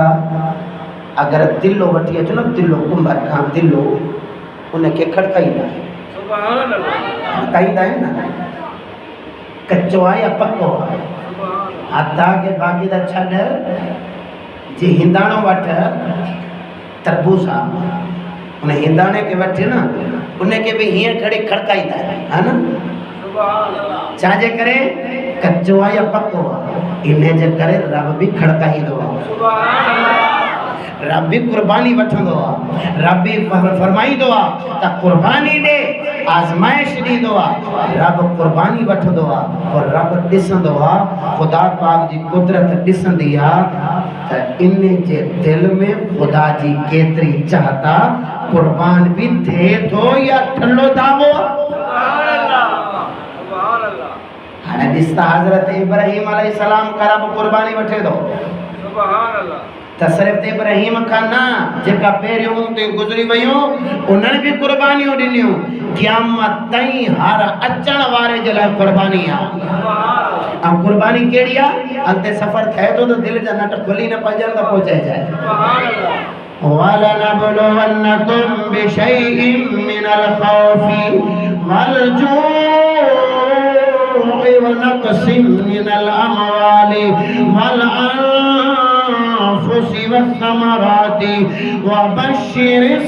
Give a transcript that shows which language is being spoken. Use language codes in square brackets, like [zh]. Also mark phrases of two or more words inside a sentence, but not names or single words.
[sd] अगर दिलो वठी अचो न दिलो कुंभर खां दिलो उनखे खड़काईंदा खड़काईंदा आहिनि न। कचो आहे या पको आहे? हथा के बाक़ी त छॾ जे हिंदाणो वठ तरबूज आहे उन हिंदाणे खे वठी न उनके भी हीअं खड़ी खड़काईंदा है ना। छाजे करे कच्चो आहे या पक्को आहे, इन जे करे रब भी खड़काईंदो आहे, रब भी कुर्बानी वठंदो आहे, रब भी फरमाईंदो आहे त कुर्बानी दे आज़माइश ॾींदो आहे, रब कुर्बानी वठंदो आहे और रब ॾिसंदो आहे, ख़ुदा पाक जी कुदरत ॾिसंदी आहे त इन जे दिल में ख़ुदा जी केतिरी चाहता कुर्बान भी थिए थो या ठल्लो दावो। हाणे ॾिसता हज़रत इब्राहिम अलैहिस्सलाम का रब कुर्बानी वठे थो त सिर्फ़ इब्राहिम खां न, जेका पहिरियों ते गुज़री वियूं उन्हनि भी कुर्बानियूं ॾिनियूं, क़यामत ताईं हर अचण वारे जे लाइ कुर्बानी आहे। ऐं कुर्बानी कहिड़ी आहे? अॻिते सफ़र थिए थो त दिलि जा नट खुली न पइजनि त पोइ चइजाए [ar] وَلَنَبْلُوَنَّكُمْ بِشَيْءٍ مِّنَ الْخَوْفِ وَالْجُوعِ وَنَقْصٍ مِّنَ الْأَمْوَالِ وَالْأَنفُسِ وَالثَّمَرَاتِ وَبَشِّرِ